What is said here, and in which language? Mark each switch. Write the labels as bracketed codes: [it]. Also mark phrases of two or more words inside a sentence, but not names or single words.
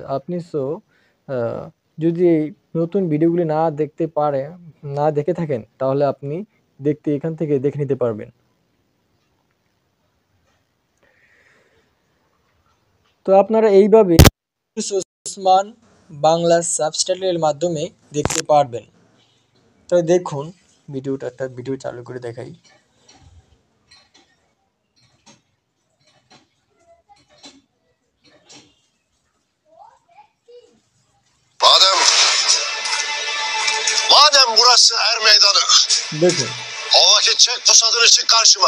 [bn] আপনি যদি এই নতুন ভিডিওগুলি না দেখে থাকেন, তাহলে আপনি এখান থেকে দেখে নিতে পারবেন। তো আপনারা এইভাবে ওসমান বাংলা সাবটাইটেলের মাধ্যমে দেখতে পারবেন। তো দেখুন একটা ভিডিও চালু করে দেখাই। [tr] Madem burası er meydanı, [bn] দেখুন [tr] o vakit çek pusadını çık karşıma.